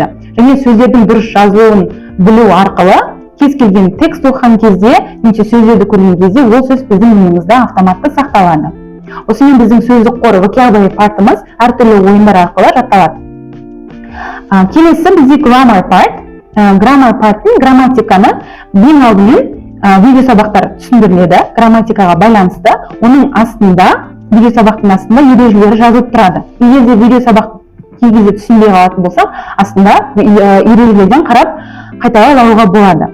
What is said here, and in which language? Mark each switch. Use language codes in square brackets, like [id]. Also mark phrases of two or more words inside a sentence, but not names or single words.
[kk] Және сөздердің дұрыс жазылуын білу арқылы кез келген текст оқыған кезде, немесе сөздерді көрген кезде ол сөз біздің миымызда автоматты сақталады. Осымен біздің сөздік қоры [en] vocabulary партымыз [kk] әртүрлі ойындар арқылы жатталады. Келесі бізде [en] grammar part. Grammar парттың [kk] грамматиканы ең алдымен видео сабақтар түсіндіріледі, грамматикаға байланысты. Оның астында, видео сабақтың астында ережелері жазылып тұрады. Егер де видео сабақ кей кезде түсінбей қалатын болсақ, астында ережелерден қарап қайталап алуға болады.